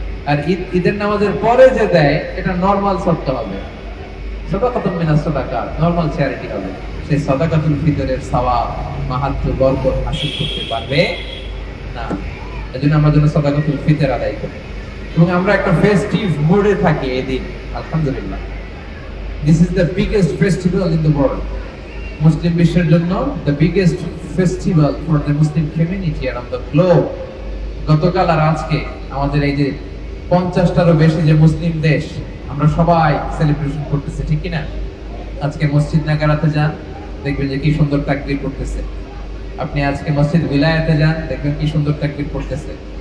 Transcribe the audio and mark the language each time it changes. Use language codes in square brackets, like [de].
[bn] আর ঈদের নামাজের পরে যে দেয়, এটা নরমাল সদকা হবে, সাদাকাতুন মিনাস সাদাকাত, নরমাল চ্যারিটি হবে। সেই সাদাকাতুল ফিতরের সওয়াব, মাহাত্ম্য, বরকত হাসিল করতে পারবে না। এজন্য আমরা যেন সাদাকাতুল ফিতর আদায় করি এবং আমরা একটা ফেস্টিভ মুডে থাকি এই দিন। আলহামদুলিল্লাহ। [en] This is the biggest festival in the world. [bn] মুসলিম বিশ্বের জন্য [en] the biggest festival for the Muslim community around the globe. [bn] গতকাল আর আজকে আমাদের এই যে 50টারও বেশি যে মুসলিম দেশ আমরা সবাই সেলিব্রেশন করতেছি, ঠিক কি না? আজকে মসজিদ নাগারাতে যান, দেখবেন যে কি সুন্দর তাকবীর করতেছে। আপনি আজকে মসজিদ বিলায়াতে যান, দেখবেন কি সুন্দর তাকবীর করতেছে।